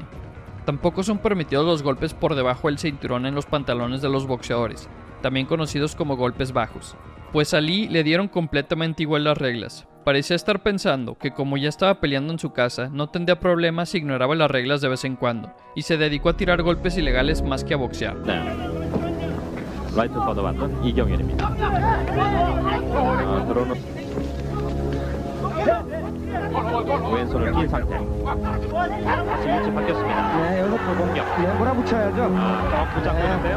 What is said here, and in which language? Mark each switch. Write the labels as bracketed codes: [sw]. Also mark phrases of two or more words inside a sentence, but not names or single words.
[es] Tampoco son permitidos los golpes por debajo del cinturón en los pantalones de los boxeadores, también conocidos como golpes bajos. Pues a Lee le dieron completamente igual las reglas. Parecía estar pensando que como ya estaba peleando en su casa, no tendría problemas si ignoraba las reglas de vez en cuando, y se dedicó a tirar golpes ilegales más que a boxear. [ko] 라이트 걷어봤던 이경일입니다. 들어오는 왼손을 낀 상태. 다시 위치 바뀌었습니다. 네, 여기서 공격. 몰아붙여야죠. 부상되는데요.